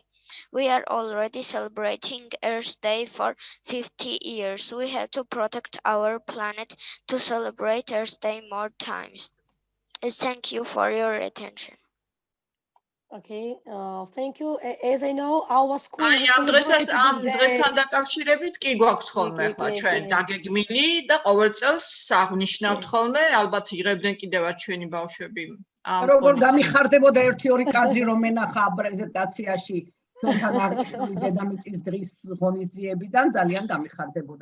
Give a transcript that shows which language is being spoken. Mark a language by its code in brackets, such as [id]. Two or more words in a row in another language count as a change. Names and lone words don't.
[en] We are already celebrating Earth Day for 50 years. We have to protect our planet to celebrate Earth Day more times. Thank you for your attention. Okay, thank you. As I know, our school [ka] აი ამ დღესთან დაკავშირებით კი გვაქვს ხოლმე ახლა ჩვენ დაგეგმილი და ყოველ წელს აღნიშნავთ ხოლმე, ალბათ იღებდნენ კიდევაც ჩვენი ბავშვები ამ როგორ გამიხარდებოდა 1-2 კადრი რომ ენახა პრეზენტაციაში ჩვენთან აღნიშნული დედამიწის დღის ღონისძიებიდან ძალიან გამიხარდებოდა.